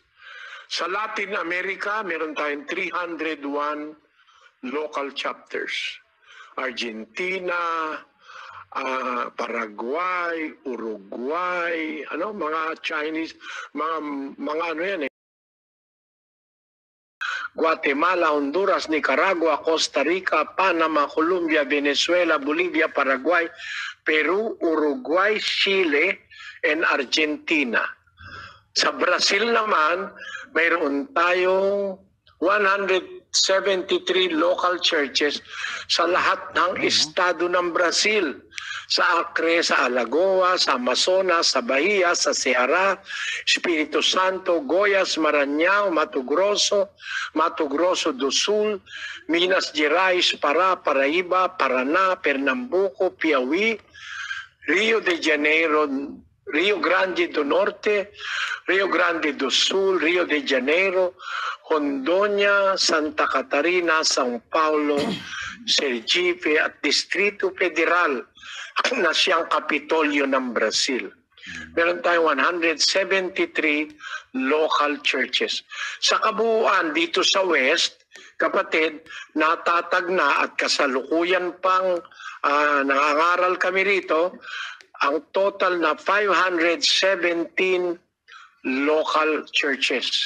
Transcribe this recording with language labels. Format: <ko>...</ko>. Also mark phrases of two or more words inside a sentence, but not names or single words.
<tl>Sa Latin America, meron tayong 301</tl> <en>local chapters.</en> <tl>Argentina, Paraguay, Uruguay, mga Chinese, mga ano yan eh. Guatemala, Honduras, Nicaragua, Costa Rica, Panama, Colombia, Venezuela, Bolivia, Paraguay, Peru, Uruguay, Chile, and Argentina. Sa Brazil naman, mayroon tayong 173</tl> <en>local churches</en> <tl>sa lahat ng estado ng Brazil. sa Acre, sa Alagoas, sa Amazonas, sa Bahia, sa Ceará, Espiritu Santo, Goyas, Maranhão, Mato Grosso do Sul, Minas Gerais, Pará, Paraíba, Paraná, Pernambuco, Piauí, Rio de Janeiro, Rio Grande do Norte, Rio Grande do Sul, Rio de Janeiro, Hondonia, Santa Catarina, São Paulo, Sergipe at Distrito Federal na siyang kapitolyo ng Brazil. Meron tayong 173</tl> <en>local churches.</en> <tl>Sa kabuuan dito sa West, kapatid, natatag na at kasalukuyan pang nangangaral kami rito, ang total na 517</tl> <en>local churches.</en>